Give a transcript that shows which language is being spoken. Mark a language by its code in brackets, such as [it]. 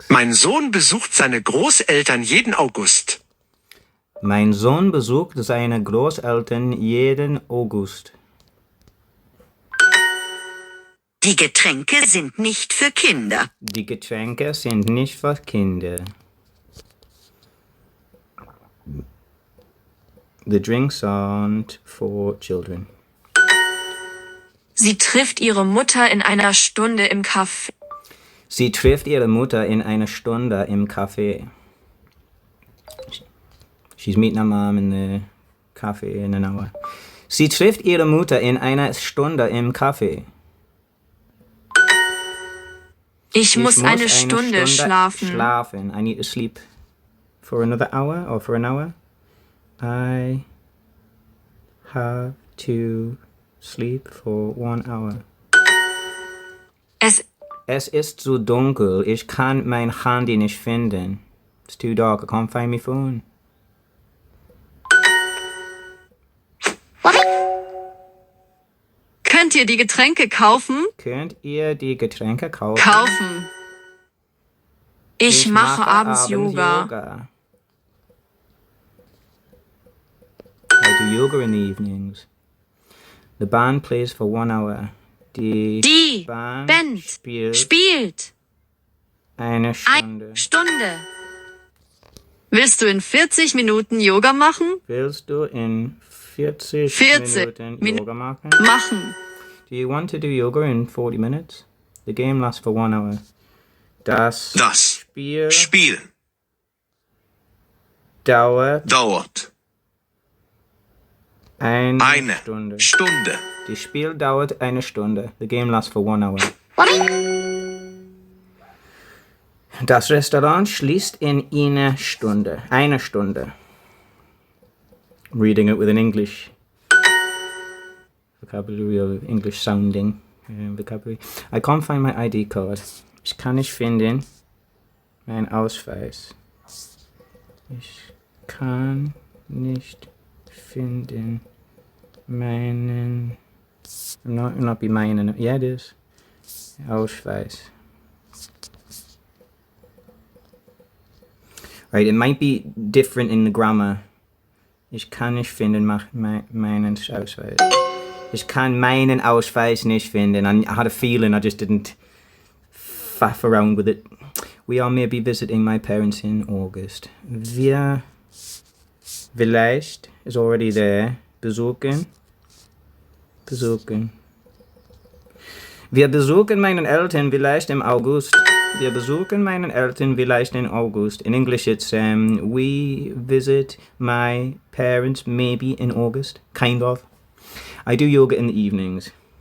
[de] Mein Sohn besucht seine Großeltern jeden August. Mein Sohn besucht seine Großeltern jeden August. Die Getränke sind nicht für Kinder. Die Getränke sind nicht für Kinder. [en] The drinks aren't for children. [de] Sie trifft ihre Mutter in einer Stunde im Café. Sie trifft ihre Mutter in einer Stunde im Café. [en] She's meeting her mom in the cafe in an hour. [de] Sie trifft ihre Mutter in einer Stunde im Café. Ich muss eine Stunde schlafen. [en] I need to sleep for another hour or for an hour. I have to sleep for 1 hour. [de] Es ist zu dunkel. Ich kann mein Handy nicht finden. [en] It's too dark. I can't find my phone. [de] Könnt ihr die Getränke kaufen? Könnt ihr die Getränke kaufen? Kaufen. Ich mache abends Yoga. [en] I do yoga in the evenings. The band plays for 1 hour. [de] Die Band spielt eine Stunde. Willst du in 40 Minuten Yoga machen? Willst du in 40 Minuten Yoga machen? [en] Do you want to do yoga in 40 minutes? The game lasts for 1 hour. [de] Das Spiel dauert eine Stunde. Das Spiel dauert eine Stunde. [en] The game lasts for 1 hour. [de] Das Restaurant schließt in eine Stunde. Eine Stunde. [en] I'm reading it with an English vocabulary or English sounding vocabulary. I can't find my ID card. [de] Ich kann nicht finden meinen Ausweis. Ich kann nicht finden meinen... [en] Not be meinen. Yeah, it is. Ausweis. Right, it might be different in the grammar. [de] Ich kann nicht finden meinen Ausweis. Ich kann meinen Ausweis nicht finden. [en] I had a feeling I just didn't faff around with it. We are maybe visiting my parents in August. [de] Wir vielleicht [en] is already there. Besuchen. [de] Wir besuchen meinen Eltern vielleicht im August. Wir besuchen meinen Eltern vielleicht in August. [en] In English it's we visit my parents maybe in August. Kind of. I do yoga in the evenings.